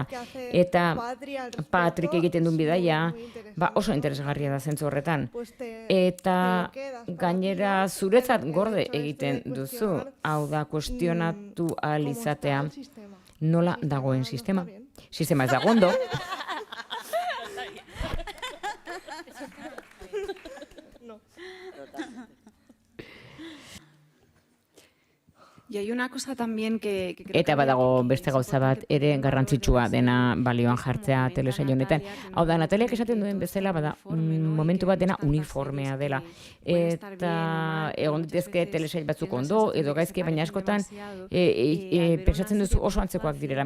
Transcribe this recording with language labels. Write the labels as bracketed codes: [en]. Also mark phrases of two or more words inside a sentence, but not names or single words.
[eu] Eta Patrik egiten duen bidaia oso interesgarria da zentzu horretan. Eta gainera zuretzat gorde egiten duzu, hau da kuestionatu ahal izatea nola dagoen sistema. Sistema ez dago ondo. [es] Y hay una cosa también que [eu] eta badago beste gauza bat ere garrantzitsua dena balioan jartzea telesail honetan. Hau da, Nataliak esaten duen bezala, bada, momentu bat dena uniformea dela. Eta egon ditezke telesail batzuk ondo, edo gaizki, baina askotan pentsatzen duzu oso antzekoak direla.